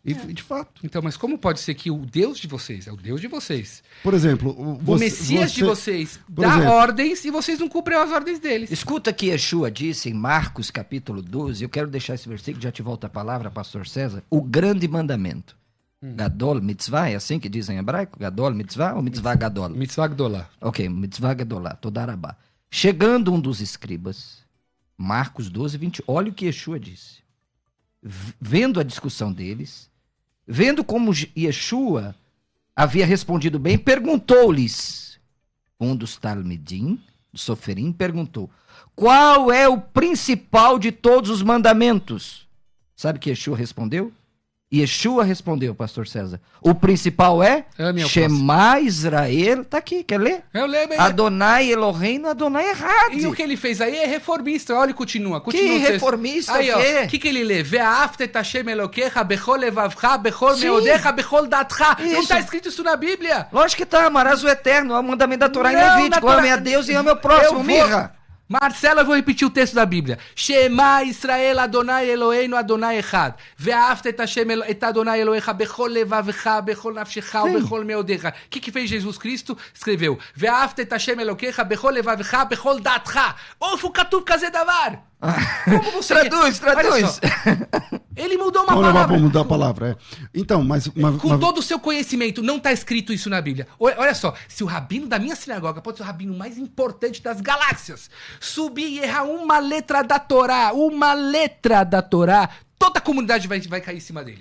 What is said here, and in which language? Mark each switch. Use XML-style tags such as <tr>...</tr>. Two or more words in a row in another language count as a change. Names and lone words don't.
<pt>E de fato. Então, mas como pode ser que o Deus de vocês é o Deus de vocês? Por exemplo, o Messias de vocês dá ordens e vocês não cumprem as ordens deles. Escuta que Yeshua disse em Marcos capítulo 12, eu quero deixar esse versículo, já te volto a palavra, pastor César, o grande mandamento.</pt> <he>גדול מצווה,</he> <pt>é assim que dizem em hebraico?</pt> <he>גדול מצווה ou מצווה גדול? מצווה גדולה. Ok, מצווה גדולה, תודה רבה.</he> <pt>Chegando um dos escribas, Marcos 12, 20, olha o que Yeshua disse. Vendo a discussão deles, vendo como Yeshua havia respondido bem, perguntou-lhes, um dos Talmidim, do Soferim, perguntou, qual é o principal de todos os mandamentos? Sabe o que Yeshua respondeu? Yeshua respondeu, pastor César. O principal é</pt> <he>שמע ישראל.</he> <pt>Tá aqui, quer ler? Eu leio bem.</pt> <he>ה' אלוהינו, ה' אחד.</he> <pt>E o que ele fez aí é reformista. Olha, continua Que reformista aí, o quê? O que ele lê?</pt> <he>ואהבת את ה' אלוקיך בכל לבבך, בכל מאודך, בכל דעתך.</he> <pt>Não está escrito isso na Bíblia. Lógico que tá, amarás o eterno. É o mandamento da Torá em Levítico. Ame a Deus e ame ao próximo, mirra. Marcelo, eu vou repetir o texto da Bíblia.</pt> <he>שמע ישראל ה' אלוהינו ה' אחד. ואהבת את ה' את ה' אלוהיך בכל לבבך, בכל נפשך, בכל מאודך.</he> <pt>O que fez Jesus Cristo? Escreveu.</pt> <he>ואהבת את ה' אלוקיך בכל לבבך, בכל דעתך. איפה כתוב כזה דבר.</he> <pt>Como você Traduz. Ele mudou uma palavra. Vamos mudar a palavra, Então, com todo o seu conhecimento, não está escrito isso na Bíblia. Olha só, se o rabino da minha sinagoga pode ser o rabino mais importante das galáxias, subir e errar uma letra da Torá, toda a comunidade vai cair em cima dele.</pt>